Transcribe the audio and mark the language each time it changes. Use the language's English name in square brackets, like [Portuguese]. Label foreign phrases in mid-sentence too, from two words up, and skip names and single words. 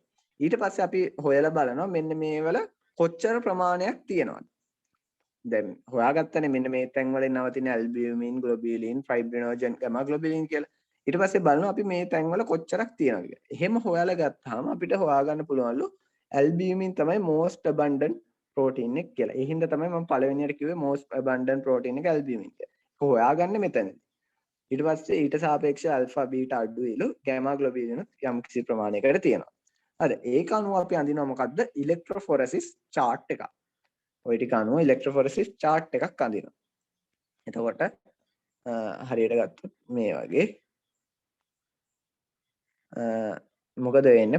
[Sinhala] ඊට පස්සේ අපි හොයලා බලනවා මෙන්න මේවල කොච්චර ප්‍රමාණයක් තියෙනවද. දැන් හොයාගත්තනේ මෙන්න මේ තැන් වලින් නවතින ඇල්බියුමින්, ග්ලොබියුලින්, ෆයිබ්‍රිනෝජන්, ගැමා ග්ලොබියුලින් කියලා. ඊට පස්සේ බලනවා අපි මේ තැන් වල කොච්චරක් තියෙනවද කියලා. එහෙම හොයාලා ගත්තාම අපිට හොයාගන්න පුළුවන්ලු ඇල්බියුමින් තමයි [English] most abundant protein [Sinhala] එක කියලා. ඒ හින්දා තමයි මම පළවෙනියට කිව්වේ [English] most abundant protein [Sinhala] එක ඇල්බියුමින් කියලා. හොයාගන්නේ මෙතනදී. ඊට පස්සේ ඊට සාපේක්ෂව ඇල්ෆා බීටා අඩුයිලු ගැමා ග්ලොබියුලින් යම් කිසි ප්‍රමාණයකට තියෙනවා. හරි. ඒක අනුව අපි අඳිනවා මොකද්ද? ඉලෙක්ට්‍රොෆොරෙසිස් chart එකක්. ওই ටික අනුව ඉලෙක්ට්‍රොෆොරෙසිස් chart එකක් අඳිනවා. එතකොට හරියට ගත්තොත් මේ වගේ මොකද වෙන්නේ?